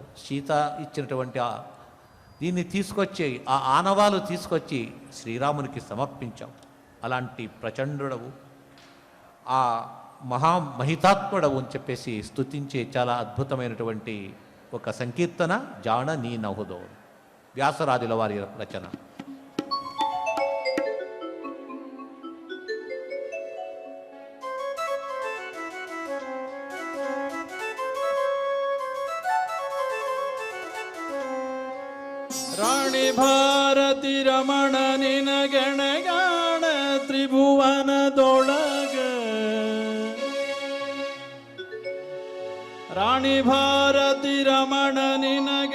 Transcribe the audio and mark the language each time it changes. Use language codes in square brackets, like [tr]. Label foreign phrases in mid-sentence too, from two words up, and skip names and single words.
[te] సీత ఇచ్చినటువంటి దీన్ని తీసుకొచ్చి ఆ ఆనవాలు తీసుకొచ్చి శ్రీరామునికి సమర్పించావు. అలాంటి ప్రచండుడవు, ఆ మహితాత్ముడవు అని చెప్పేసి స్తుతించే చాలా అద్భుతమైనటువంటి ఒక సంకీర్తన జాణ నీ నహుదో, వ్యాసరాజుల వారి రచన. [kn] ರಾಣಿ ಭಾರತಿ ರಮಣ ನಿನ ಗಣಗಾಣ ತ್ರಿಭುವನದೊಳಗ ರಾಣಿ ಭಾರತಿ ರಮಣ ನಿನ